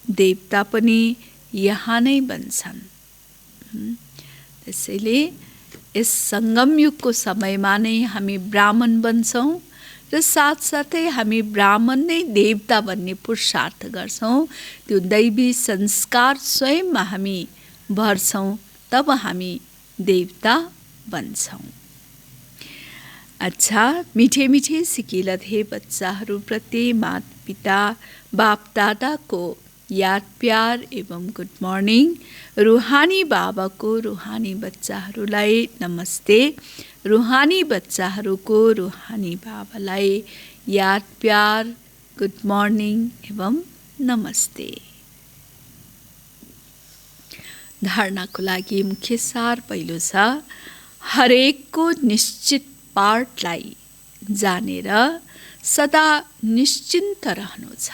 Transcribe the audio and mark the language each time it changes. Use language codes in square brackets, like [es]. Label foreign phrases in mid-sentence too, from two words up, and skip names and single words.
[ne] देवता पनि यहाँ नै बन्छन्। त्यसैले यस सङ्गम युगको समयमा नै हामी ब्राह्मण बन्छौँ र साथसाथै हामी ब्राह्मण नै देवता बन्ने पुरुषार्थ गर्छौँ। त्यो दैवी संस्कार स्वयंमा हामी भर्छौँ, तब हामी देवता बन्छौँ। अच्छा, मिठे मिठे सिकिलथे बच्चाहरूप्रति माता पिता बाप दादाको याद प्यार एवं [en] good morning. [ne] रुहानी बाबाको रुहानी बच्चाहरूलाई नमस्ते। रुहानी बच्चाहरूको रुहानी बाबालाई याद प्यार [en] good morning [ne] एवं नमस्ते। धारणाको लागि मुख्य सार पहिलो छ, हरेकको निश्चित पार्टलाई जानेर सदा निश्चिन्त रहनु छ।